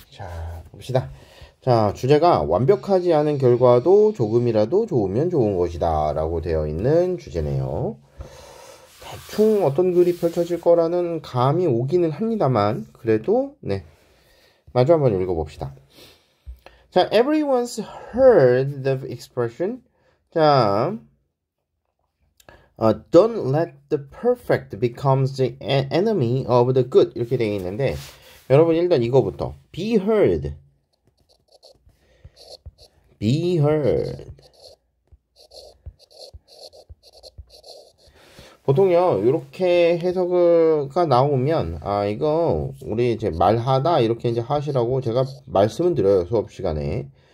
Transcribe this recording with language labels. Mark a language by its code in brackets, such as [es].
[ko] 자, 봅시다. 자, 주제가 완벽하지 않은 결과도 조금이라도 좋으면 좋은 것이다 라고 되어 있는 주제네요. 대충 어떤 글이 펼쳐질 거라는 감이 오기는 합니다만 그래도 네, 마저 한번 읽어봅시다. 자, [en] everyone's heard the expression. 자, don't let the perfect becomes the enemy of the good. [ko] 이렇게 되어 있는데, 여러분 일단 이거부터 [en] be heard. be heard. [ko] 보통요, 이렇게 해석가 나오면, 이거, 우리 이제 말하다, 이렇게 이제 하시라고 제가 말씀을 드려요, 수업 시간에.